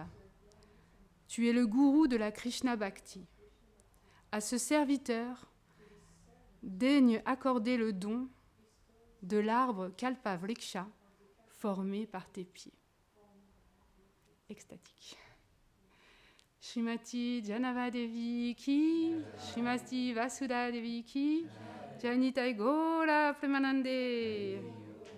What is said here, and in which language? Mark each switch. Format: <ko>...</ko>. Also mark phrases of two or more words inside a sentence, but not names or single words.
<fr>Tu es le gourou de la</fr> <sa>कृष्ण भक्ति.</sa> <fr>À ce serviteur, daigne accorder le don de l'arbre</fr> <sa>कल्प वृक्ष</sa> <fr>formé par tes pieds. » Extatique.</fr> <bn>শ্রীমতী জানবাদেবী কি, শ্রীমতী বসুধা দেবী কি, জনিতাই গোরা প্রেমানন্দে.</bn>